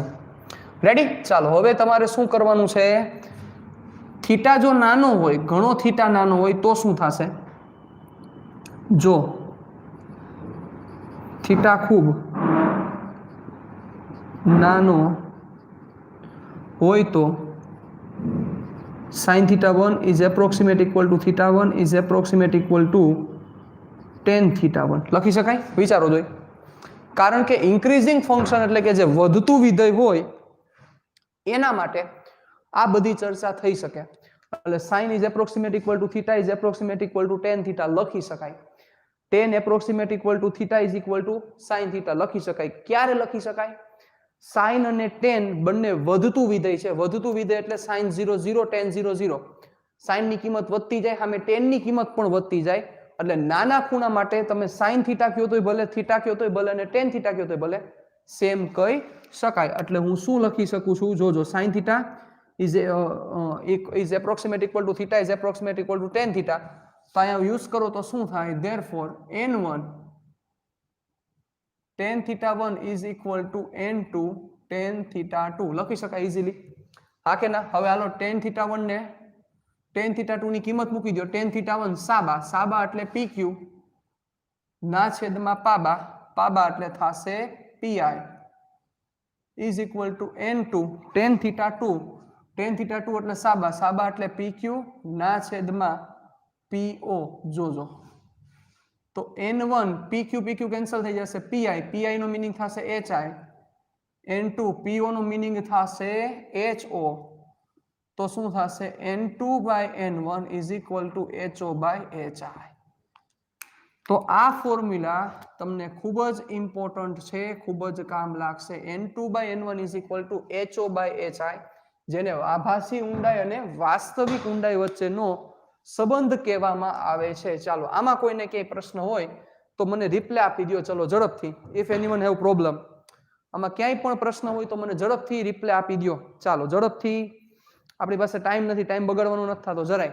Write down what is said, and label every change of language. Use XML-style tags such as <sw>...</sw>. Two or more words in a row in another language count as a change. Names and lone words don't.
<gu>રેડી? ચાલો હવે તમારે શું કરવાનું છે? થીટા જો નાનો હોય, ઘણો થીટા નાનો હોય તો શું થશે? જો થીટા ખૂબ નાનો હોય તો</gu> <en>sin θ1 is approximate equal to θ1 is approximate equal to tan θ1</en> <gu>લખી શકાય? વિચારો જોઈ. કારણ કે</gu> <en>increasing function</en> <gu>એટલે કે જે વધતું વિધેય હોય એના માટે આ બધી ચર્ચા થઈ શકે.</gu> <en>એટલે sin is approximate equal to θ is approximate equal to tan θ</en> <gu>લખી શકાય.</gu> <en>tan approximate equal to θ is equal to sin θ</en> <gu>લખી શકાય. ક્યારે લખી શકાય? sin અને tan બંને વધતું વિધેય છે. વધતું વિધેય એટલે sin 0 0 tan 0 0. sin ની કિંમત વધતી જાય, સામે tan ની કિંમત પણ વધતી જાય. એટલે નાના ખૂણા માટે તમે sin θ કયો તોય ભલે, θ કયો તોય ભલે અને tan θ કયો તોય ભલે, સેમ કહી શકાય. એટલે હું શું લખી શકું છું? જોજો,</gu> <en>sin θ is approximate equal to θ is approximate equal to tan θ.</en> <gu>તો અહીંયા યુઝ કરો તો શું થાય?</gu> <en>therefore n1 tan θ1 is equal to n2 tan θ2</en> <gu>લખી શકાય</gu> <en>ઇઝીલી.</en> <gu>હા કે ના? હવે હાલો tan θ1 ને tan θ2 ની કિંમત મૂકી દો. tan θ1 સાબા, સાબા એટલે pq ના છેદમાં પાબા, પાબા એટલે થશે</gu> <en>pi is equal to n2 tan θ2.</en> <gu>tan θ2 એટલે સાબા, સાબા એટલે pq ના છેદમાં po. જોજો તો n1 pq pq કેન્સલ થઈ જશે, pi pi નો મીનિંગ થશે hi, n2 po નો મીનિંગ થશે ho. તો શું થશે?</gu> <en>n2 by n1 is equal to ho by hi.</en> <gu>તો આ ફોર્મ્યુલા તમને ખૂબ જ ઇમ્પોર્ટન્ટ છે, ખૂબ જ કામ લાગશે.</gu> <en>n2 by n1 is equal to ho by hi,</en> <gu>જેને આભાસી ઊંડાઈ અને વાસ્તવિક ઊંડાઈ વચ્ચેનો સંબંધ કહેવામાં આવે છે. ચાલો આમાં કોઈને ક્યાંય પ્રશ્ન હોય તો મને રિપ્લાય આપી દો. ચલો ઝડપથી.</gu> <en>if anyone have problem,</en> <gu>આમાં ક્યાંય પણ પ્રશ્ન હોય તો મને ઝડપથી રિપ્લાય આપી દો. ચાલો ઝડપથી, આપણી પાસે ટાઈમ નથી, ટાઈમ બગાડવાનો નથી થતો જરાય.</gu>